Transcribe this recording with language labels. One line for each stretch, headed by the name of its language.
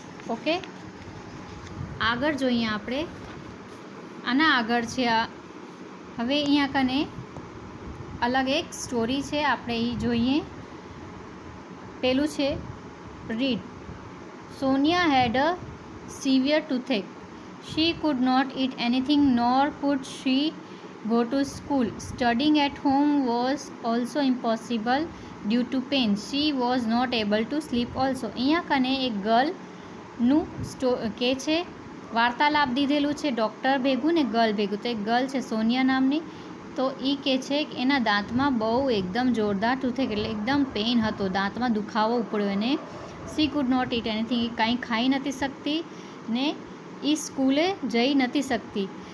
Gujarati: Okay, આગળ જોઈએ આપણે. આના આગળ છે આ. હવે અહીંયા કને અલગ એક સ્ટોરી છે, આપણે એ જોઈએ. પેલું છે read.
English: Sonia had a severe toothache. She could not eat anything nor could she go to school. Studying at home was also impossible due to pain. She was not able to sleep also.
Gujarati: અહીંયા કને એક ગર્લનું કે છે વાર્તાલાપ દીધેલું છે doctor ભેગું ને ગર્લ ભેગું. તો એક ગર્લ છે સોનિયા નામની. તો એ કહે છે કે એના દાંતમાં બહુ એકદમ જોરદાર ટૂથેક એટલે એકદમ પેઇન હતો, દાંતમાં દુખાવો ઉપડ્યો એને.
English: she could not eat anything,
Gujarati: એ કાંઈ ખાઈ નથી શકતી ને એ સ્કૂલે જઈ નથી શકતી.